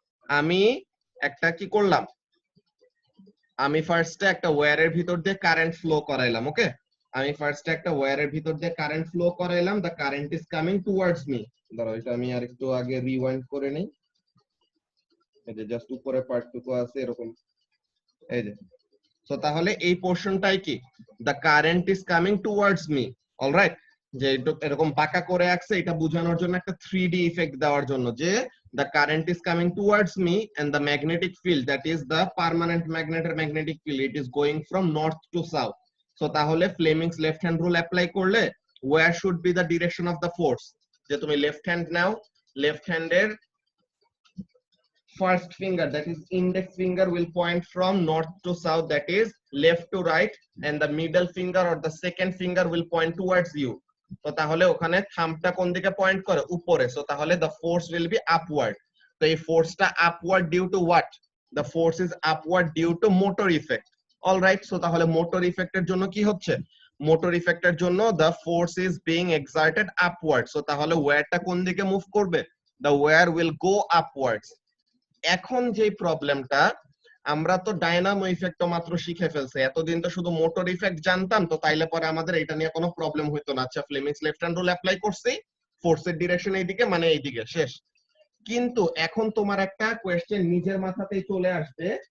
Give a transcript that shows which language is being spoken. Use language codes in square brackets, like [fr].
[bn] আমি একটা কি করলাম? আমি ফার্স্টে একটা ওয়্যারের ভিতর দিয়ে কারেন্ট ফ্লো করাইলাম। ওকে, আমি ফার্স্টে একটা ওয়্যারের ভিতর দিয়ে current flow করাইলাম। [en] The current is coming towards me. [bn] ধরো এটা আমি আর একটু আগে রিওয়াইন্ড করে নেই। এই যে জাস্ট উপরের পার্টটুকু আছে এরকম, এই যে। সো তাহলে এই পোরশনটাই কি? [en] The current is coming towards me. [bn] Alright, যে এরকম বাঁকা করে আছে, এটা বোঝানোর জন্য একটা 3D ইফেক্ট দেওয়ার জন্য, যে [en] the current is coming towards me and the magnetic field, that is the permanent magnetic field, it is going from north to south। so [bn] তাহলে Fleming's left hand rule apply করলে [en] where should be the direction of the force? [bn] যে তুমি left hand now, left হ্যান্ডের [en] first finger, that is index finger, will point from north to south, that is left to right, and the middle finger or the second finger will point towards you। [bn] তো তাহলে ওখানে থাম্বটা কোন দিকে point করে? উপরে। So তাহলে [en] the force will be upward। [bn] তো এই ফোর্সটা [en] upward due to what? The force is upward due to motor effect। [bn] Alright, so তাহলে মোটর ইফেক্টের জন্য কি হচ্ছে? মোটর ইফেক্টের জন্য [en] the force is being exerted upward। [bn] So তাহলে ওয়্যারটা কোন দিকে মুভ করবে? [en] The wire will go upwards। [bn] এখন যে প্রবলেমটা, আমরা তো ডায়নামো ইফেক্ট মাত্র শিখে ফেলছি, এতদিন তো শুধু মোটর ইফেক্ট জানতাম, তো তাইলে পরে আমাদের এটা নিয়ে কোনো প্রবলেম হইতো না। আচ্ছা, Fleming's left hand rule apply করছি, ফোর্সের ডিরেকশন এইদিকে, মানে এইদিকে, শেষ। কিন্তু এখন তোমার একটা কোয়েশ্চেন নিজের মাথাতেই চলে আসবে।